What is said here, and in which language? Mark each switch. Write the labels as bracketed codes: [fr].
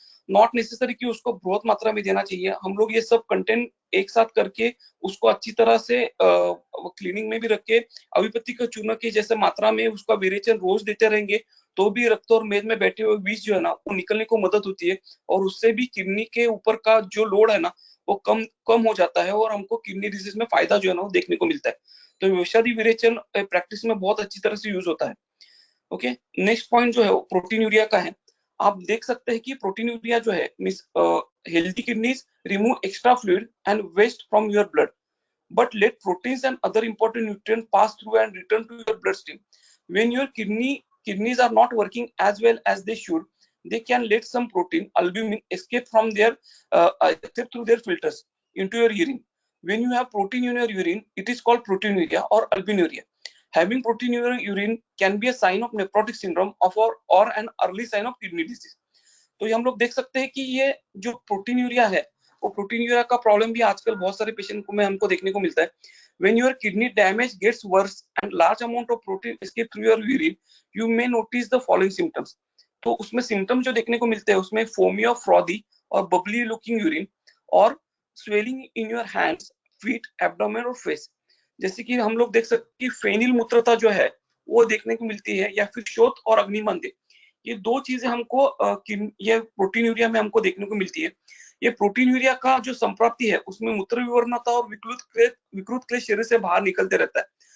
[hi] Not necessary कि उसको बहुत मात्रा में देना चाहिए, हम लोग ये सब कंटेंट एक साथ करके उसको अच्छी तरह से क्लीनिंग में भी रख के अविपत्ति का चूर्ण की जैसे मात्रा में उसका विरेचन रोज देते रहेंगे तो भी रक्त और मेद में बैठे हुए विष जो है ना वो निकलने को मदद होती है, और उससे भी किडनी के ऊपर का जो लोड है ना वो कम कम हो जाता है और हमको किडनी डिजीज में फायदा जो है ना वो देखने को मिलता है। तो औषधि विरेचन प्रैक्टिस में बहुत अच्छी तरह से यूज होता है। ओके, नेक्स्ट पॉइंट जो है [en] वो प्रोटीनूरिया का है। आप देख सकते हैं कि प्रोटीनूरिया जो है means healthy kidneys remove extra fluid and waste from your blood but let proteins and other important nutrients pass through and return to your bloodstream. When your kidneys are not working as well as they should, they can let some protein, albumin, escape from their escape through their filters into your urine. When you have protein in your urine, it is called proteinuria or albinuria. Having protein in your urine can be a sign of nephrotic syndrome or an early sign of kidney disease. [hi] तो ये हम लोग देख सकते हैं कि ये जो प्रोटीनूरिया है वो प्रोटीनूरिया का प्रॉब्लम भी आजकल बहुत सारे पेशेंट को में हमको देखने को मिलता है। [en] When your kidney damage gets worse and large amount of protein escape through your urine, you may notice the following symptoms. [hi] तो उसमें सिम्टम जो देखने को मिलते हैं उसमें [en] foamy or frothy [hi] और [en] bubbly looking urine [hi] और [en] swelling in your hands, feet, abdomen [hi] और face. जैसे कि हम लोग देख सकते हैं कि फेनिल मूत्रता जो है वो देखने को मिलती है या फिर शोथ और अग्निमंदे, ये दो चीजें हमको ये प्रोटीनूरिया में हमको देखने को मिलती है। ये प्रोटीनूरिया का जो संप्राप्ति है उसमें मूत्र विवर्णता और विकृत क्लेश शरीर से बाहर निकलते रहता है।